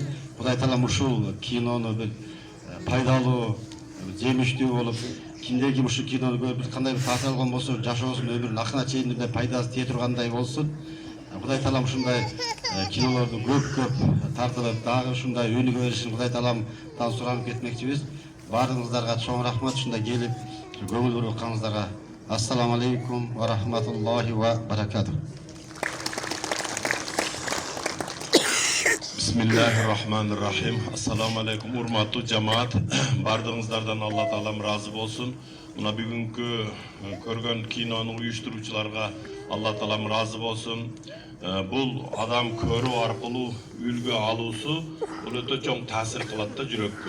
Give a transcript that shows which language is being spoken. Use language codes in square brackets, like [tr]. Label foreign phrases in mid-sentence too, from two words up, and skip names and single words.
[ky] Кудай таалам ушул кинону бир пайдалуу, жемиштүү болуп, кимде ким ушул кинону көрүп кандай бир таасир алган болсо, жашоосун өмүрүн акырына чейин мындай пайдасы тие тургандай болсун. Кудай таалам ушундай кинолорду көп тартылып, дагы ушундай өнүгө беришин Кудай тааламдан суранып кетмекчибиз. Баарыңыздарга чоң рахмат, ушундай келип көңүл буруп атканыңыздарга. [ar] السلام عليكم ورحمة الله وبركاته. بسم الله الرحمن الرحيم. السلام عليكم, [ky] урматтуу жамаат. Бардыгыңыздардан Алла таалам разы болсун. Мына бүгүнкү көргөн кинонун уюштуруучуларга Алла таалам разы болсун. Бул адам көрүү аркылуу үлгү алуусу бул өтө чоң таасир кылат да жүрөккө.